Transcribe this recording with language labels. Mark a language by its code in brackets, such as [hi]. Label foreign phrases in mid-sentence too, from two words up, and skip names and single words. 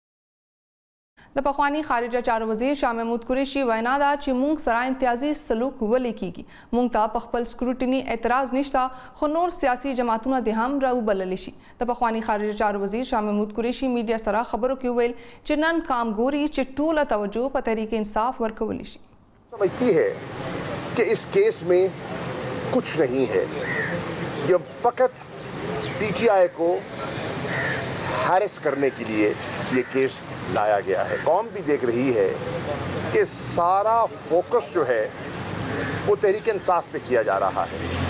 [ps] د پخوانی خارجه چارو وزیر شاه محمود قریشي وینا ده چې موږ سره امتیازي سلوک ولې کیږي. موږ ته په خپل سکروټینی اعتراض نشته خو نور سیاسي جماعتونه د هم راوبلل شي. د پخوانی خارجه چارو وزیر شاه محمود قریشي میډیا سره خبرو کې ویل چې نن کام ګوري چې ټوله توجه په تحریک انصاف ورکول شي. [ur] سمجھتی ہے کہ اس کیس میں کچھ نہیں ہے، یہ فقط پی ٹی آئی کو ہیریس کرنے کے لیے یہ کیس لایا گیا ہے. قوم بھی دیکھ رہی ہے کہ سارا فوکس جو ہے وہ تحریک انصاف پہ کیا جا رہا ہے.